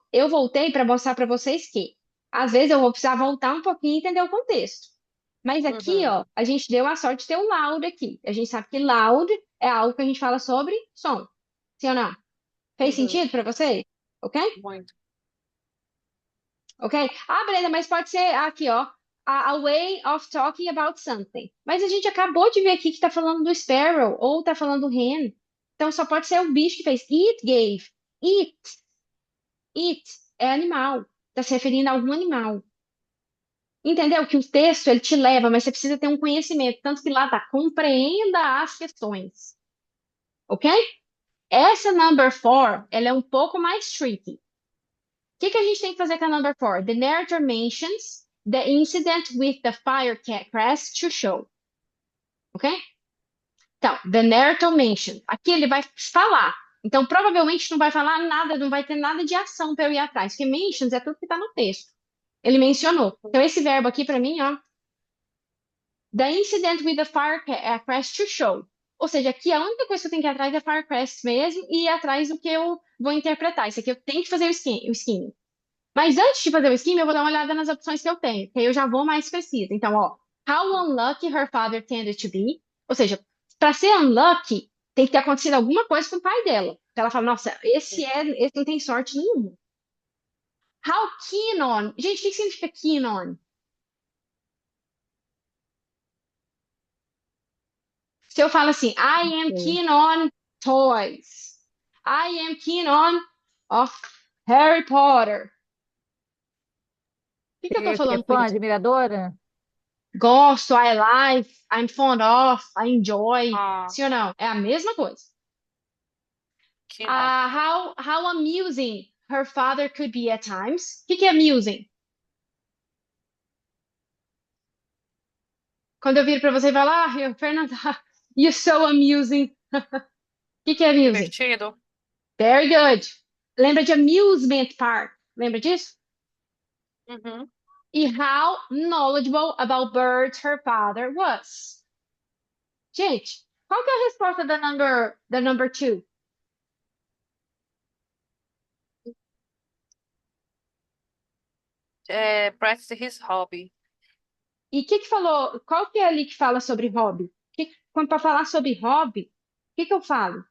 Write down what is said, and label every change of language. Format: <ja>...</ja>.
<pt>Eu voltei para mostrar para vocês que, às vezes, eu vou precisar voltar um pouquinho e entender o contexto. Mas aqui, Uhum. ó, a gente deu a sorte de ter um loud aqui. A gente sabe que loud é algo que a gente fala sobre som. Sim ou não? Fez Uhum. sentido para vocês? Ok? Muito. Ok? Brenda, mas pode ser aqui, ó.</pt> <en>A way of talking about something.</en> <pt>Mas a gente acabou de ver aqui que tá falando do sparrow ou tá falando do hen. Então só pode ser o bicho que fez.</pt> <en>It gave. It</en> <pt>é animal. Tá se referindo a algum animal. Entendeu? Que o texto ele te leva, mas você precisa ter um conhecimento. Tanto que lá tá, compreenda as questões. Ok? Essa number four, ela é um pouco mais tricky. O que a gente tem que fazer com a number four?</pt> <en>The narrator mentions the incident with the fire crest to show.</en> <pt>Ok? Então,</pt> <en>the narrator mentions.</en> <pt>Aqui ele vai falar. Então, provavelmente não vai falar nada, não vai ter nada de ação para eu ir atrás, porque mentions é tudo que está no texto. Ele mencionou. Então, esse verbo aqui para mim, ó.</pt> <en>The incident with the fire crest to show.</en> <pt>Ou seja, aqui a única coisa que eu tenho que ir atrás é fire crest mesmo e ir atrás do que eu vou interpretar. Isso aqui eu tenho que fazer o skimming. Mas antes de fazer o skimming, eu vou dar uma olhada nas opções que eu tenho, que aí eu já vou mais precisa. Então, ó,</pt> <en>how unlucky her father tended to be.</en> <pt>Ou seja, para ser unlucky, tem que ter acontecido alguma coisa com o pai dela. Então ela fala, nossa, esse não tem sorte nenhuma.</pt> <en>How keen on.</en> <pt>Gente, o que significa keen on?</pt> <en>Se eu falo assim, I am keen on toys. I am keen on Harry Potter.</en> <pt>O que eu tô Você que é falando com fã, isso? admiradora? Gosto,</pt> <en>I like, I'm fond of, I enjoy.</en> <pt>Ah, Sim ou não? É a mesma coisa. que não.</pt> <en>How amusing her father could be at times.</en> <pt>O que é amusing? Quando eu viro pra você e falo, Fernanda,</pt> <en>you're so amusing.</en> <pt>O que é amusing? Divertido.</pt> <en>Very good.</en> <pt>Lembra de amusement park? Lembra disso? Uhum. E</pt> <en>how knowledgeable about birds her father was.</en> <pt>Gente, qual que é a resposta da number two?</pt> <en>Practice his hobby.</en> <pt>E o que falou? Qual que é ali que fala sobre hobby? Quando para falar sobre hobby, o que eu falo?</pt>